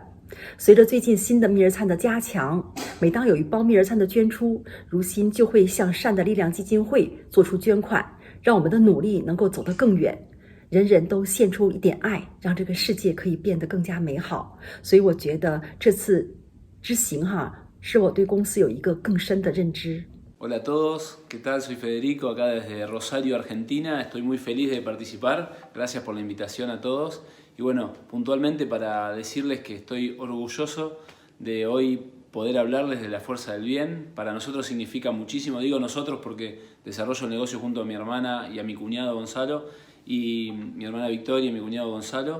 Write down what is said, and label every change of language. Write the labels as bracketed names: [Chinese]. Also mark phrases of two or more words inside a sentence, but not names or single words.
[Chinese] 随着最近新的蜜儿餐的加强，每当有1包蜜儿餐的捐出，如新就会向善的力量基金会做出捐款，让我们的努力能够走得更远。人人都献出一点爱，让这个世界可以变得更加美好。所以我觉得这次之行使我对公司有一个更深的认知。 [Spanish] Hola a todos, ¿qué tal? Soy Federico, acá desde Rosario, Argentina. Estoy muy feliz de participar. Gracias por la invitación a todos. Y bueno, puntualmente para decirles que estoy orgulloso de hoy poder hablarles de la fuerza del bien. Para nosotros significa muchísimo, digo nosotros porque desarrollo el negocio junto a mi hermana y a mi cuñado Gonzalo, y mi hermana Victoria y mi cuñado Gonzalo.